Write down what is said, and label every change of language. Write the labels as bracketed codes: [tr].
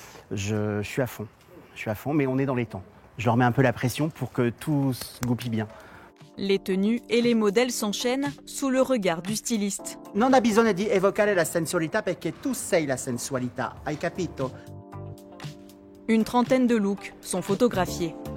[fr] Je suis à fond, mais on est dans les temps. Je leur mets un peu la pression pour que tout se goupille bien. Les tenues et les modèles s'enchaînent sous le regard du styliste. [it] Non ha bisogno di evocare la sensualità perché tu sei la sensualità, hai capito? [fr] Une trentaine de looks sont photographiés.